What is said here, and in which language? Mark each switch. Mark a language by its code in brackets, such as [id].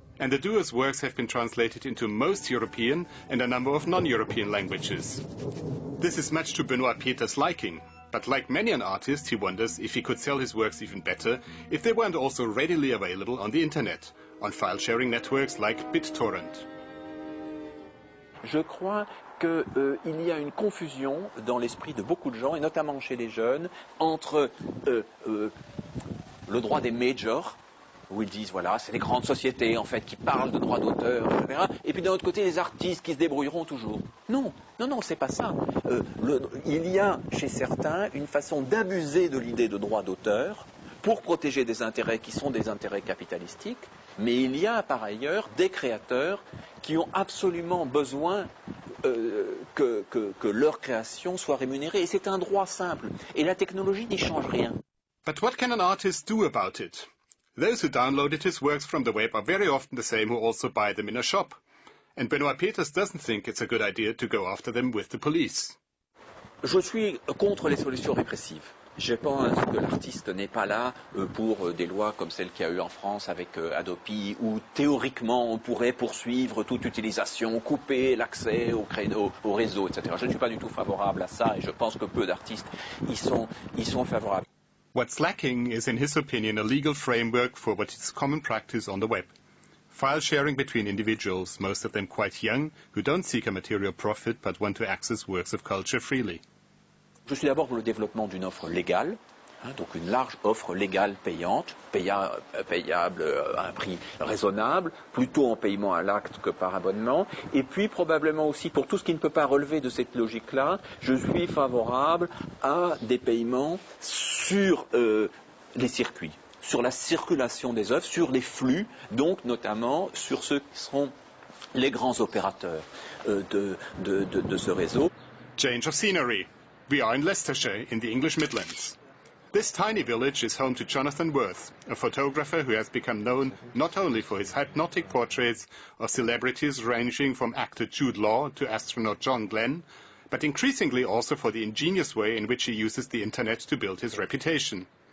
[en] And the duo's works have been translated into most European and a number of non-European languages. This is much to Benoît Peters' liking, but like many an artist, he wonders if he could sell his works even better if they weren't also readily available on the internet, on file-sharing networks like BitTorrent. [fr] Je crois qu'il y a une confusion dans l'esprit de beaucoup de gens, et notamment chez les jeunes, entre le droit des majors, où ils disent, voilà, c'est les grandes sociétés, en fait, qui parlent de droits d'auteur, etc. Et puis d'un autre côté, les artistes qui se débrouilleront toujours. Non, non, non, c'est pas ça. Il y a chez certains une façon d'abuser de l'idée de droit d'auteur pour protéger des intérêts qui sont des intérêts capitalistiques, mais il y a par ailleurs des créateurs qui ont absolument besoin que leur création soit rémunérée. Et c'est un droit simple. Et la technologie n'y change rien. [en] But what can an artist do about it? Those who downloaded his works from the web are very often the same who also buy them in a shop. And Benoît Peters doesn't think it's a good idea to go after them with the police. [fr] Je suis contre les solutions répressives. Je pense que l'artiste n'est pas là pour des lois comme celle qu'il y a eu en France avec Adopi, où théoriquement on pourrait poursuivre toute utilisation, couper l'accès au réseau, etc. Je ne suis pas du tout favorable à ça et je pense que peu d'artistes y sont favorables. [en] What's lacking is, in his opinion, a legal framework for what is common practice on the web. File sharing between individuals, most of them quite young, who don't seek a material profit but want to access works of culture freely. [fr] Je suis d'abord pour le développement d'une offre légale, donc une large offre légale payante, payable à un prix raisonnable, plutôt en paiement à l'acte que par abonnement, et puis probablement aussi pour tout ce qui ne peut pas relever de cette logique-là, je suis favorable à des paiements sur les circuits, sur la circulation des œuvres, sur les flux, donc notamment sur ceux qui seront les grands opérateurs de ce réseau. [en] Change of scenery. We are in Leicestershire, in the English Midlands. This tiny village is home to Jonathan Worth, a photographer who has become known not only for his hypnotic portraits of celebrities ranging from actor Jude Law to astronaut John Glenn, but increasingly also for the ingenious way in which he uses the internet to build his reputation.